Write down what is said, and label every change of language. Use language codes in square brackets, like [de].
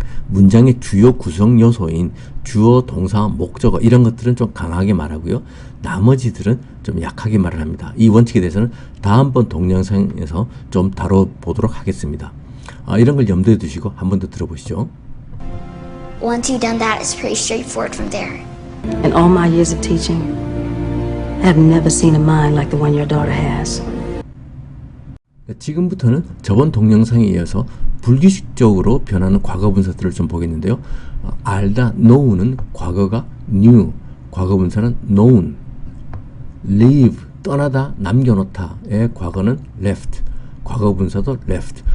[ko] 문장의 주요 구성 요소인 주어, 동사, 목적어 이런 것들은 좀 강하게 말하고요. 나머지들은 좀 약하게 말을 합니다. 이 원칙에 대해서는 다음번 동영상에서 좀 다뤄보도록 하겠습니다. 이런 걸 염두에 두시고 한 번 더 들어보시죠. [en] Once you've done that, it's pretty straightforward from there. In all my years of teaching, I have never seen a mind like the one your daughter has. [ko] 지금부터는 저번 동영상에 이어서 불규칙적으로 변하는 과거 분사들을 좀 보겠는데요. 알다, know는 과거가 knew, 과거 분사는 known. leave, 떠나다, 남겨놓다의 과거는 left, 과거 분사도 left.